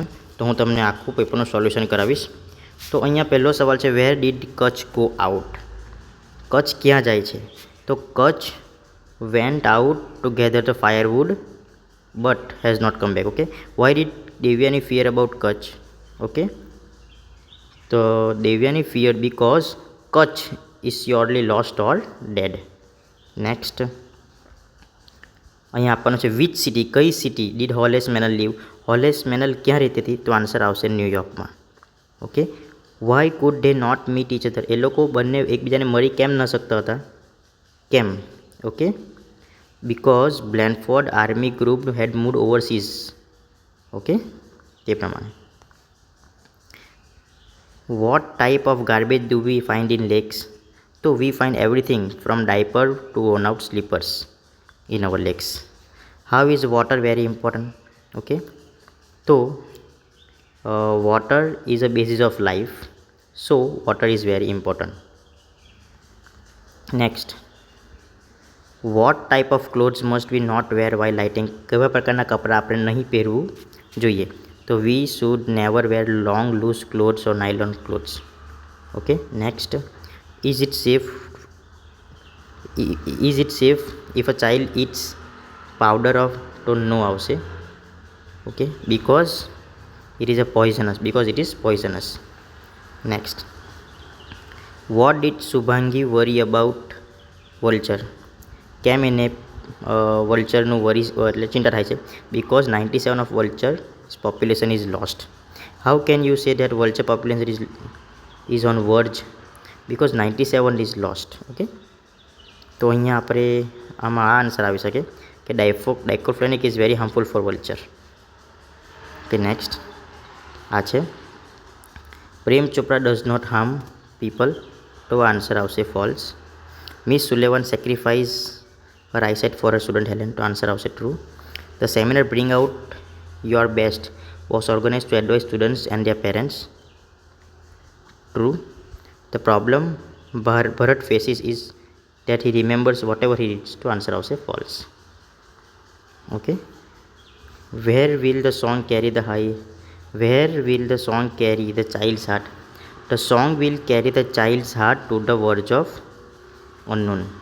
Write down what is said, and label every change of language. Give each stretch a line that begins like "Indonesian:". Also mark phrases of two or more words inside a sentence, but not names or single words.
Gujarati: તો હું તમને આખું પેપરનું સોલ્યુશન કરાવીશ। તો અહીંયા પહેલો સવાલ છે,
English: where did Kutch go out?
Gujarati: કચ્છ ક્યાં જાય છે?
English: તો Kutch went out to gather the firewood but has not come back। okay, why did Devyani fear about Kutch? okay, તો Devyani fear because Kutch is surely lost or dead। નેક્સ્ટ
Gujarati: અહીંયા આપવાનું છે,
English: which city, કઈ city did Holes Menal live?
Gujarati: હોલેસ મેનલ ક્યાં રહેતી હતી? તો આન્સર આવશે ન્યુયોર્કમાં।
English: okay, why could they not meet each other?
Gujarati: એ લોકો બંને એકબીજાને મળી કેમ ન શકતા હતા? કેમ?
English: okay, because Blanford army group had moved overseas. ઓકે,
Gujarati: તે પ્રમાણે
English: what type of garbage do we find in lakes? તો we find everything from diaper to worn out સ્લીપર્સ in our lakes। How is water very important? Okay, so water is a basis of life, so water is very important। Next, what type of clothes must we not wear while lighting?
Gujarati: કેવા પ્રકારના કપડાં આપણે નહીં પહેરવું જોઈએ?
English: તો we should never wear long loose clothes or nylon clothes। Okay, next, is it safe if a child eats powder of?
Gujarati: તો નો આવશે। ઓકે,
English: because it is poisonous। Next, what did શુભાંગી worry about vulture?
Gujarati: કેમ એને વલ્ચરનું વરી એટલે ચિંતા થાય છે?
English: because 97 of vulture population is lost। how can you say that vulture population is on verge? because 97 is lost।
Gujarati: ઓકે, તો અહીંયા આપણે આમાં આ આન્સર આવી શકે કે
English: diclofenac is very harmful for vulture. okay, next
Gujarati: આ છે,
English: Prem Chopra does not harm people?
Gujarati: તો આન્સર આવશે ફોલ્સ।
English: Miss Sullivan sacrifice her eyesight for her student Helen?
Gujarati: તો આન્સર આવશે ટ્રુ।
English: The seminar Bring Out Your Best was organise to advise students and their parents? true. The problem Bharat faces is that he remembers whatever he reads? to answer આવશે false। okay, where will the song carry the child's heart? the song will carry the child's heart to the verge of unknown।